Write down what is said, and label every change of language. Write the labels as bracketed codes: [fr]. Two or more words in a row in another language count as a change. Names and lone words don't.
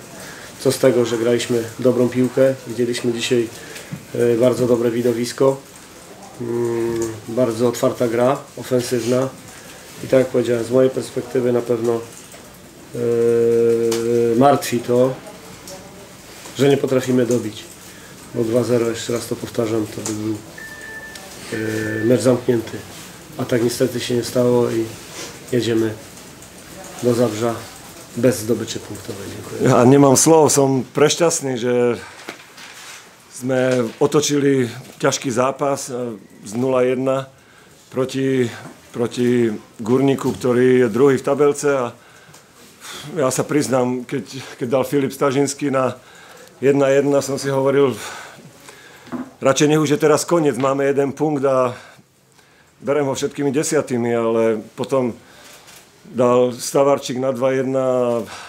[pl] Co z tego, że graliśmy dobrą piłkę, widzieliśmy dzisiaj bardzo dobre widowisko, bardzo otwarta gra, ofensywna i tak jak powiedziałem, z mojej perspektywy na pewno martwi to, że nie potrafimy dobić, bo 2-0, jeszcze raz to powtarzam, to by był mecz zamknięty, a tak niestety się nie stało i jedziemy do Zabrza bez zdobyczy punktowej. Dziękuję. [sk] Ja nemám slov, som prešťastný, že sme otočili ťažký zápas z 0-1 proti Górniku, ktorý je druhý v tabelce a ja sa priznám, keď dal Filip Stažinský na 1-1, som si hovoril, radšej nech už je teraz koniec, máme jeden punkt a berem ho všetkými 10, ale potom dal Stavarčík na 2-1 a